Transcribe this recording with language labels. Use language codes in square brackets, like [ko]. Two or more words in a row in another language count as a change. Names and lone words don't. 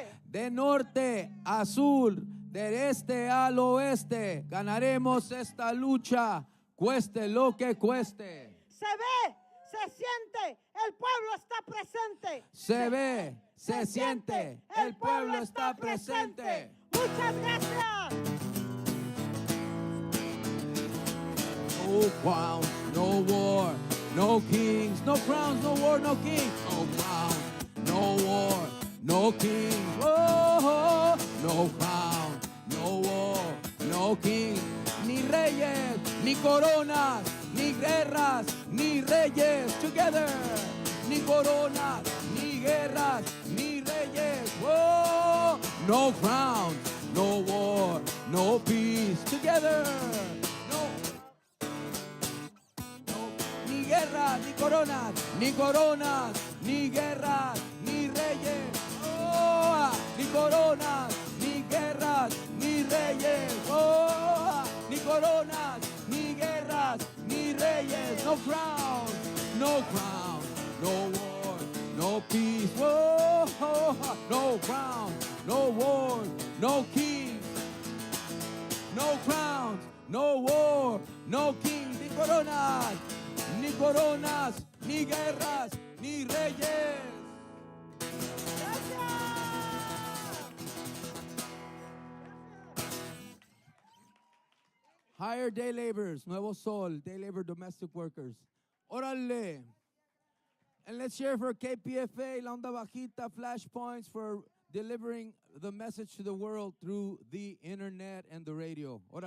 [es] De norte a sur, del este al oeste, ganaremos esta lucha, cueste lo que cueste. Se ve, se siente, el pueblo está presente. Se ve, se siente, el pueblo está presente. Muchas gracias. [en] No crowns, no war, no kings, no crowns, no war, no kings, no crowns, no war, no kings, oh, no crown, no war, no kings, [es] ni reyes, ni coronas, ni guerras, ni reyes, together, ni coronas, ni guerras, ni reyes, oh, [en] no crowns, no war, no peace, together. [es] Ni guerras, ni coronas, ni coronas, ni guerras, ni reyes. Oh, ni coronas, ni guerras, ni reyes. Oh, ni coronas, ni guerras, ni reyes. [en] No crown, no crown, no war, no peace. Oh, no crown, no war, no king. No crowns, no war, no king. [es] Ni coronas, ni coronas, ni guerras, ni reyes. [en] Hire day laborers, Nuevo Sol, day labor domestic workers. Órale. And let's share for KPFA, La Onda Bajita, Flashpoints for delivering the message to the world through the internet and the radio.